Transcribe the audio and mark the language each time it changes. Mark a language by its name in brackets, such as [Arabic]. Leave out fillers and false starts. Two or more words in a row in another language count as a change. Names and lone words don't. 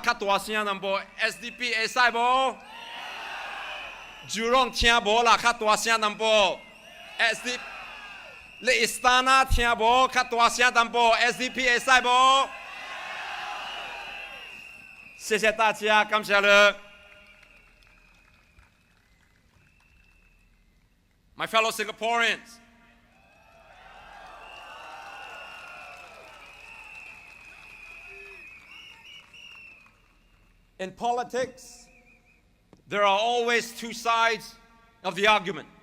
[Min Nan Chinese] 较大声淡薄 ，SDP 会使无 ？Jurong 听无啦？较大声淡薄 ，SDP 你 Istana 听无？较大声淡薄 ，SDP 会使无？谢谢大家，感谢你。 [English] My fellow Singaporeans. In politics, there are always two sides of the argument.